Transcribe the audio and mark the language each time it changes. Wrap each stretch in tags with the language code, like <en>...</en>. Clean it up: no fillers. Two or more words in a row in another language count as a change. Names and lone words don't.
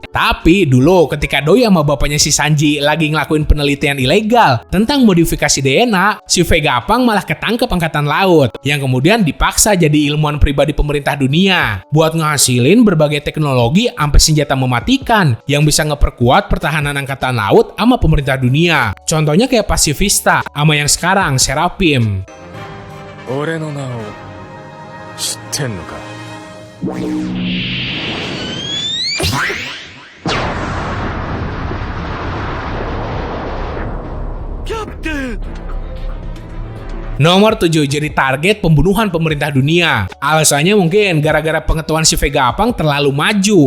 <id>Tapi dulu ketika Doi sama bapaknya si Sanji lagi ngelakuin penelitian ilegal tentang modifikasi DNA, si Vegapunk malah ketangkep angkatan laut, yang kemudian dipaksa jadi ilmuwan pribadi pemerintah dunia buat ngehasilin berbagai teknologi sampai senjata mematikan yang bisa ngeperkuat pertahanan angkatan laut sama pemerintah dunia. Contohnya kayak Pacifista sama yang sekarang Seraphim.</id> <ja>俺の名を知ってんのか?</ja> <id>Captain! Nomor 7, jadi target pembunuhan pemerintah dunia. Alasannya mungkin gara-gara pengetahuan si Vegapunk terlalu maju.</id>